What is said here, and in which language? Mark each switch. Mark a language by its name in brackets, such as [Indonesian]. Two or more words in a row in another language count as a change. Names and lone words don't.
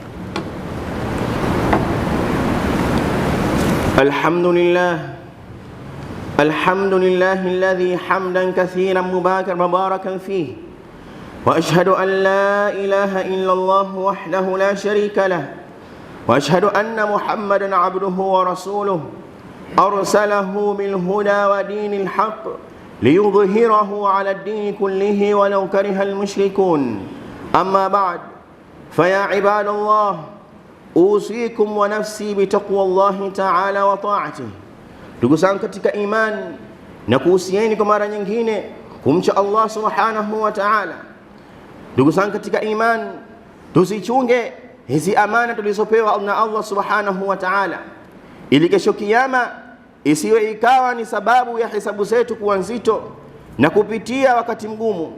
[Arabic] الحمد لله الذي حمدا كثيرا مباركا فيه، وأشهد أن لا إله إلا الله وحده لا شريك له، وأشهد أن محمدا عبده ورسوله أرسله بالهدى ودين الحق ليظهره على الدين كله ولو كره المشركون. أما بعد، فيا عباد الله، أوصيكم ونفسي بتقوى الله تعالى وطاعته. [Swahili] Ndugu zangu katika imani, na kuhusieni kwa mara nyingine kumcha Allah [Arabic] سبحانه وتعالى. [Swahili] Ndugu zangu katika imani, tusichunge hizi amana tulizopewa na Allah [Arabic] سبحانه وتعالى, [Swahili] ili kesho kiyama isiwe ikawa ni sababu ya hisabu zetu kuwa nzito na kupitia wakati mgumu.